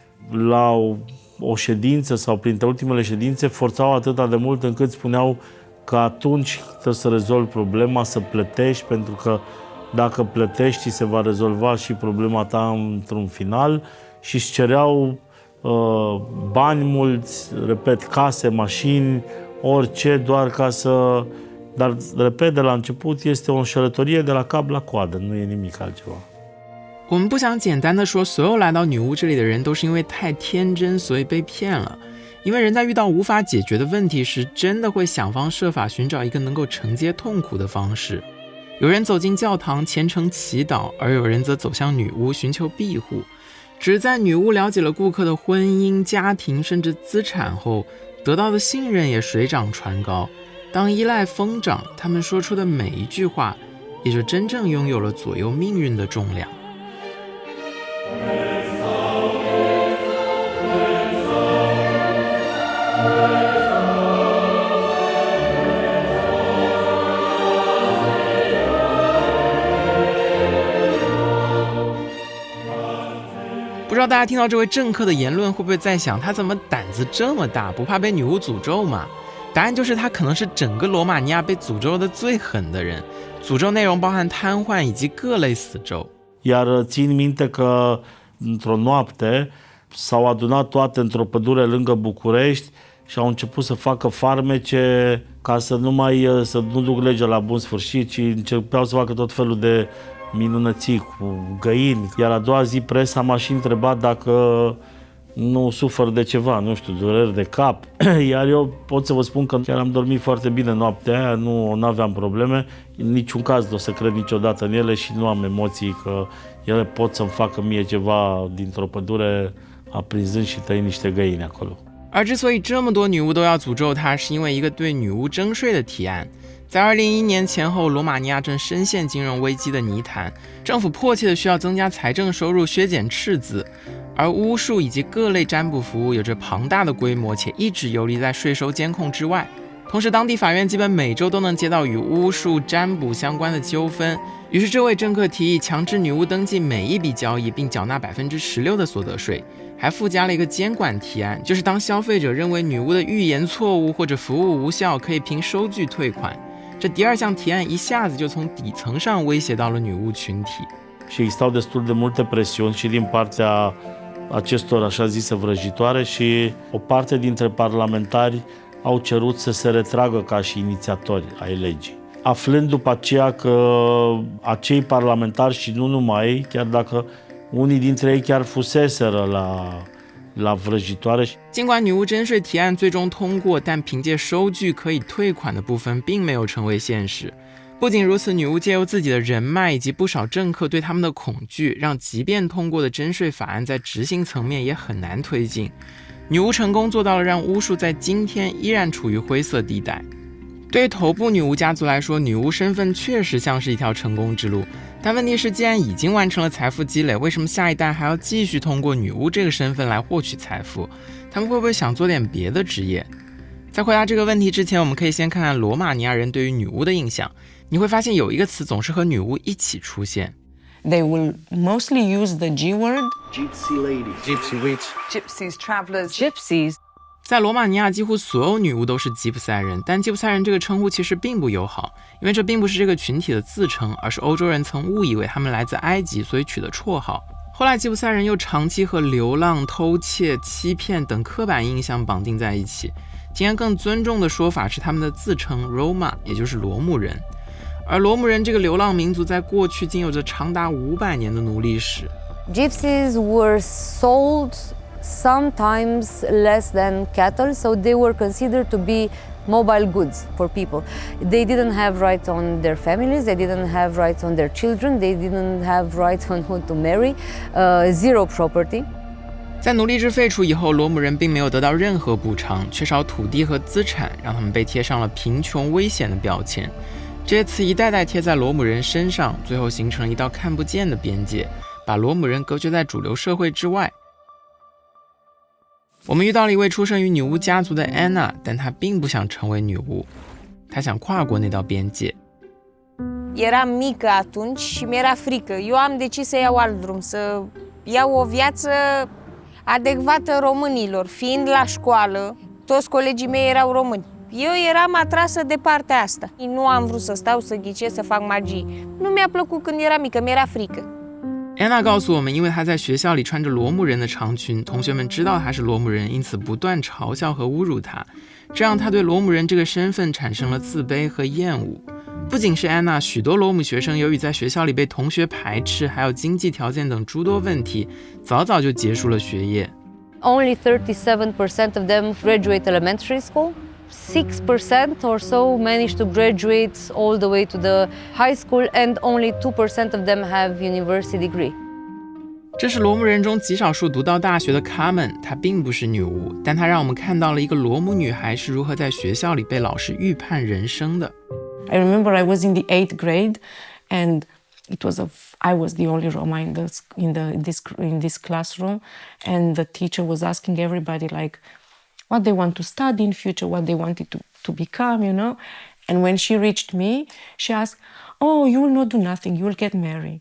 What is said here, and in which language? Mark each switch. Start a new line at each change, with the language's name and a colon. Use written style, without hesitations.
Romanian: La o ședință sau printre ultimele ședințe forțau atât de mult încât spuneau că atunci trebuie să rezolvi problema, să plătești, pentru că dacă plătești se va rezolva și problema ta într-un final și își cereau bani mulți, repet, case, mașini, orice, doar ca să... Dar, repet, de la început este o înșelătorie de la cap la coadă, nu e nimic altceva.
Chinese: 我们不想简单的说所有来到女巫这里的人都是因为太天真所以被骗了，因为人在遇到无法解决的问题时，真的会想方设法寻找一个能够承接痛苦的方式。有人走进教堂虔诚祈祷，而有人则走向女巫寻求庇护。只是在女巫了解了顾客的婚姻、家庭甚至资产后，得到的信任也水涨船高。当依赖疯长，他们说出的每一句话也就真正拥有了左右命运的重量。不知道大家听到这位政客的言论会不会在想，他怎么胆子这么大，不怕被女巫诅咒吗？答案就是他可能是整个罗马尼亚被诅咒的最狠的人，诅咒内容包含瘫痪以及各类死咒。
Romanian: Iar țin minte că într-o noapte s-au adunat toate într-o pădure lângă București și au început să facă farmece ca să nu duc legea la bun sfârșit, ci începeau să facă tot felul de minunății cu găini. Iar a doua zi presa m-a și întrebat dacă nu sufăr de ceva, nu știu, dureri de cap. Iar eu pot să vă spun că chiar am dormit foarte bine noaptea aia, nu aveam probleme. În niciun caz nu o să cred niciodată în ele și nu am emoții că ele pot să-mi facă mie ceva dintr-o pădure aprinzând și tăind niște găini acolo.
Chinese: 而之所以这么多女巫都要诅咒她，是因为一个对女巫征税的提案。在2011年前后，罗马尼亚正深陷金融危机的泥潭，政府迫切的需要增加财政收入，削减赤字。而巫术以及各类占卜服务有着庞大的规模，且一直游离在税收监控之外。同时，当地法院基本每周都能接到与巫术、占卜相关的纠纷。于是，这位政客提议强制女巫登记每一笔交易，并缴纳16%的所得税，还附加了一个监管提案，就是当消费者认为女巫的预言错误或者服务无效，可以凭收据退款。这第二项提案一下子就从底层上威胁到了女巫群体。
Romanian: Și existau destul de multe presiuni și din partea acestor așa zise vrăjitoare și o parte dintre parlamentari au cerut să se retragă ca și inițiatori ai legii. Aflând după aceea că acei parlamentari și nu numai, chiar dacă unii dintre ei chiar fuseseră la vrăjitoare.
Chinese: 尽管女巫征税提案最终通过，但凭借收据可以退款的部分并没有成为现实。不仅如此，女巫借由自己的人脉以及不少政客对他们的恐惧，让即便通过的征税法案在执行层面也很难推进。女巫成功做到了让巫术在今天依然处于灰色地带。对于头部女巫家族来说，女巫身份确实像是一条成功之路，但问题是，既然已经完成了财富积累，为什么下一代还要继续通过女巫这个身份来获取财富？他们会不会想做点别的职业？在回答这个问题之前，我们可以先看看罗马尼亚人对于女巫的印象。你会发现有一个词总是和女巫一起出现。
English: They will mostly use the G word. Gypsy lady. Gypsy witch. Gypsies, travelers. Gypsies.
Chinese: 在罗马尼亚，几乎所有女巫都是吉普赛人，但吉普赛人这个称呼其实并不友好，因为这并不是这个群体的自称，而是欧洲人曾误以为他们来自埃及，所以取的绰号。后来吉普赛人又长期和流浪、偷窃、欺骗等刻板印象绑定在一起。今天更尊重的说法是他们的自称 Roma， 也就是罗姆人。而罗姆人这个流浪民族在过去竟有着长达500年的奴隶史。
English: Gypsies were sold sometimes less than cattle, so they were considered to be mobile goods for people. They didn't have rights on their families, they didn't have rights on their children, they didn't have rights on who to marry, zero property.
Chinese: 在奴隶制废除以后，罗姆人并没有得到任何补偿，缺少土地和资产，让他们被贴上了贫穷危险的标签。这些词一代代贴在罗姆人身上，最后形成了一道看不见的边界，把罗姆人隔绝在主流社会之外。我们遇到了一位出生于女巫家族的安娜，但她并不想成为女巫，她想跨过那道边界。
Romanian: Eram mică atunci și mi-era frică. Eu am decis să iau alt drum, să iau o viață adecvată românilor. Fiind la școală, toți colegii mei erau români. Eu eram atrasă de partea asta. Nu am vrut să stau, să ghicesc, să fac magie. Nu mi-a plăcut când eram mică, mi-era frică.
Chinese: 安娜告诉我们，因为她在学校里穿着罗姆人的长裙，同学们知道她是罗姆人，因此不断嘲笑和侮辱她，这让她对罗姆人这个身份产生了自卑和厌恶。不仅是安娜，许多罗姆学生由于在学校里被同学排斥，还有经济条件等诸多问题，早早就结束了学业。
English: Only 37% of them graduate elementary school. 6% or so manage to graduate all the way to the high school, and only 2% of them have university degree.
Chinese: 这是罗姆人中极少数读到大学的卡门，她并不是女巫，但她让我们看到了一个罗姆女孩是如何在学校里被老师预判人生的。
English: I remember I was in the 8th grade, and I was the only Roma in this classroom, and the teacher was asking everybody what they want to study in future, what they wanted to become, you know. And when she reached me, she asked, "Oh, you will not do nothing, you will get married."